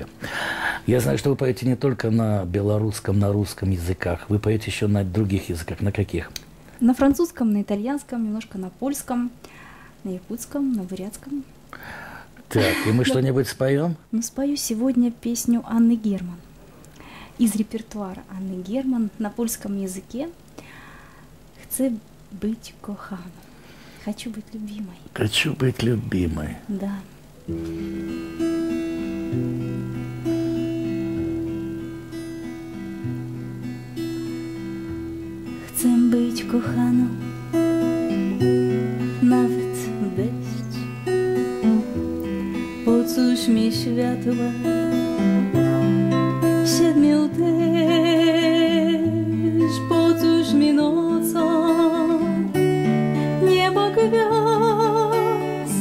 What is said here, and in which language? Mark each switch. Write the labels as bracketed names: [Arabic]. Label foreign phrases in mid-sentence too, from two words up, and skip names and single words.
[Russian] Я знаю, что вы поете не только на белорусском, на русском языках, вы поете еще на других языках. На каких? На французском, на итальянском, немножко на польском, на якутском, на бурятском. Так, и мы что-нибудь споем? Ну, спою сегодня песню Анны Герман. Из репертуара Анны Герман на польском языке. [Polish] «Chcę być kochaną». [Russian] Хочу быть любимой. Хочу быть любимой. Да. [Polish] Chcę być kochaną, nawet deszcz. Po cóż mi światła siedmiu też, po cóż mi nocą niebo gwiazd.